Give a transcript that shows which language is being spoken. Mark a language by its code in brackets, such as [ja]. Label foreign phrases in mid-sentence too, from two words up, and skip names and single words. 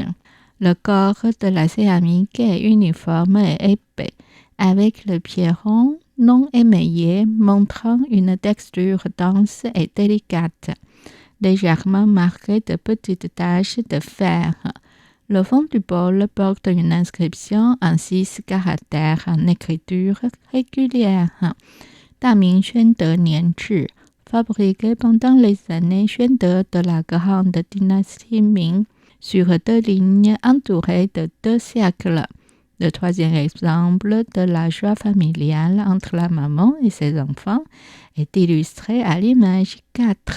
[fr] Le corps de la céramique est uniforme et épais, avec le pied rond non émaillé, montrant une texture dense et délicate, légèrement marquée de petites taches de fer. Le fond du bol porte une inscription en 6 caractères en écriture régulière. [zh] 大明宣德年制 [fr] fabriqué pendant les années Xuande de la grande dynastie Ming, sur 2 lignes entourées de 2 siècles. Le troisième exemple de la joie familiale entre la maman et ses enfants est illustré à l'image 4.